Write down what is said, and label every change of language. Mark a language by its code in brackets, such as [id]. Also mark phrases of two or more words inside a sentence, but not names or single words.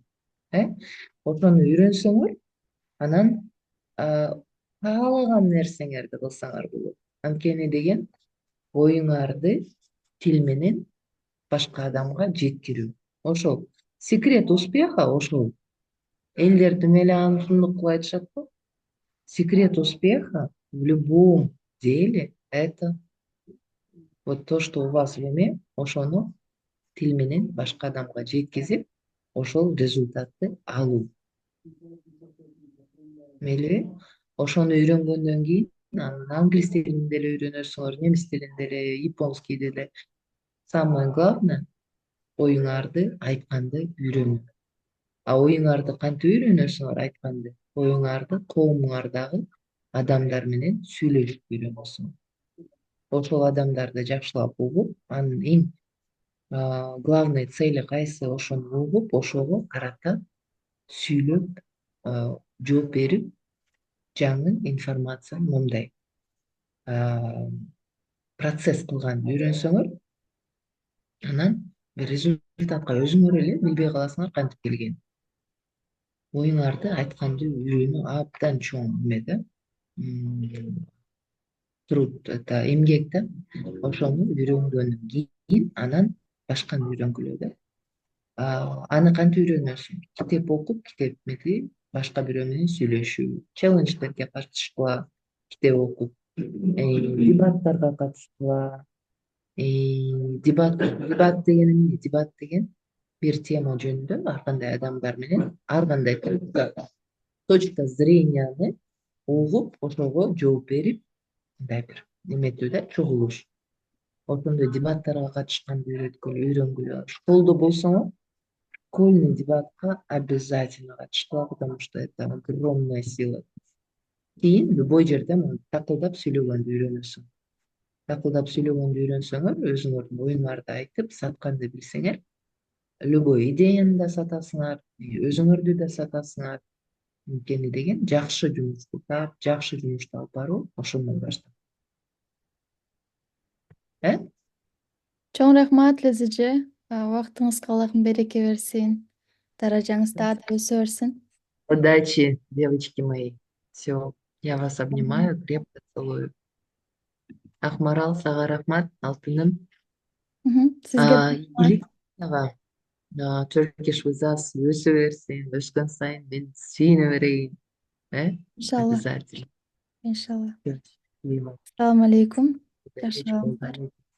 [ky] Ошону үйрөнсөңөр, анан каалаган нерсеңерди кылсаңар болот. Анткени деген оюңарды тил менен башка адамга жеткирүү. Ошол [ru] секрет успеха [ky] ошол. Элдер тим эле аны ушундук кылып айтышат го. [ru] Секрет успеха в любом деле это вот то, что у вас в уме, [ky] ошону тил менен башка адамга жеткизип, ошол результатты алуу. Мейли, ошону үйрөнгөндөн кийин анан англис тилин деле үйрөнөсүңөр, немис тилин деле, японский деле. [ru] Самое главное [ky] оюңарды айтканды үйрөнүү. Оюңарды кантип үйрөнөсүңөр айтканды? Оюңарды коомуңардагы адамдар менен сүйлөшүп үйрөнөсүңөр. Ошол адамдарды жакшылап угуп, анын эң [ru] главный цели [ky] кайсы ошону угуп, ошого карата сүйлөп, жооп берип, жаңы информацияны момундай процесс кылганды үйрөнсөңөр, анан бир результатка өзүңөр эле билбей каласыңар кантип келгенин. Оюңарды айтканды үйрөнүү абдан чоң эме да. Труд, это эмгек да. Ошону үйрөнгөндөн кийин анан башканы үйрөнгүлө да. Аны кантип үйрөнөсүң? Китеп окуп, китеп мети башка бирөө менен сүйлөшүү, челлендждерге катышкыла, китеп окуп, дебаттарга катышкыла. Дебат деген эмне? Дебат деген бир тема жөнүндө ар кандай адамдар менен ар кандай точка зренияны угуп, ошого жооп берип, мындай бир эметүү да, чогулуш. Ошондой дебаттарга катышканды үйрөнгүлө. Школдо болсоңор, школьный дебатка обязательно катышкыла, [ru] потому что это огромная сила. [ky] Кийин любой жерде такылдап сүйлөгөндү үйрөнөсүң. Такылдап сүйлөгөндү үйрөнсөңөр, өзүңөрдүн оюңарды айтып, сатканды билсеңер, любой идеяны да сатасыңар, өзүңөрдү да сатасыңар. Анткени деген жакшы жумушту таап, жакшы жумушту алып баруу ошондон башталат. Чоң рахмат Лиза эже. Убактыңызга Аллахым береке берсин. Даражаңыз дагы да өсө берсин. [ru] Удачи, девочки мои. Все, я вас обнимаю, крепко целую. [ky] Акмарал, сага рахмат, алтыным. Сизге Игилик сага. [en] Turkish with us [ky] өсө берсин, өскөн сайын мен сүйүнө берейин. [ar] иншалла, [ru] Обязательно. [ar] иншалла. [ru] Счастливо. [uz] Assalomu alaykum. [ru] Удачи, [ky] Жакшы [ru] удачи.